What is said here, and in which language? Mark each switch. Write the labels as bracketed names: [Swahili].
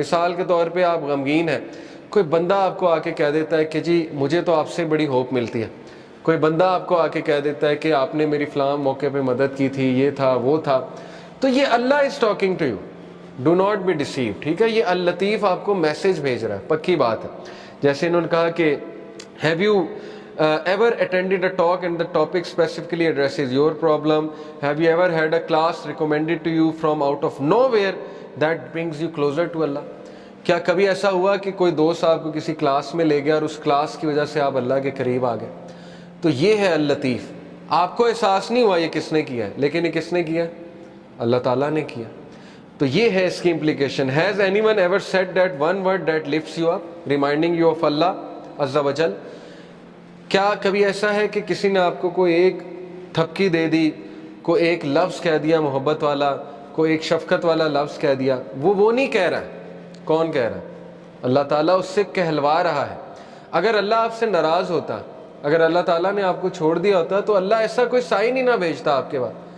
[Urdu] مثال کے طور پہ آپ غمگین ہیں, کوئی بندہ آپ کو آ کے کہہ دیتا ہے کہ جی مجھے تو آپ سے بڑی ہوپ ملتی ہے. کوئی بندہ آپ کو آ کے کہہ دیتا ہے کہ آپ نے میری فلاں موقع پہ مدد کی تھی, یہ تھا وہ تھا. تو یہ [English] Allah is talking to you, do not be deceive. [Urdu] ٹھیک ہے, یہ اللطیف آپ کو میسج بھیج رہا ہے, پکی بات ہے. جیسے انہوں نے کہا کہ [English] Have you ever attended a talk and the topic specifically addresses your problem? Have you ever had a class recommended to you from out of nowhere that brings you closer to Allah? [Urdu] کیا کبھی ایسا ہوا کہ کوئی دوست آپ کو کسی کلاس میں لے گیا اور اس کلاس کی وجہ سے آپ اللہ کے قریب آ گئے؟ تو یہ ہے اللطیف. آپ کو احساس نہیں ہوا یہ کس نے کیا ہے, لیکن یہ کس نے کیا؟ اللہ تعالیٰ نے کیا. تو یہ ہے اس کی implication. [English] Has anyone ever said that one word that lifts you up, reminding you of Allah Azza wa Jal? [Urdu] کیا کبھی ایسا ہے کہ کسی نے آپ کو کوئی ایک تھپکی دے دی, کوئی ایک لفظ کہہ دیا محبت والا, کوئی ایک شفقت والا لفظ کہہ دیا؟ وہ نہیں کہہ رہا ہے. کون کہہ رہا ہے؟ اللہ تعالیٰ اس سے کہلوا رہا ہے. اگر اللہ آپ سے ناراض ہوتا, اگر اللہ تعالیٰ نے آپ کو چھوڑ دیا ہوتا تو اللہ ایسا کوئی سائن ہی نہ بھیجتا آپ کے بعد.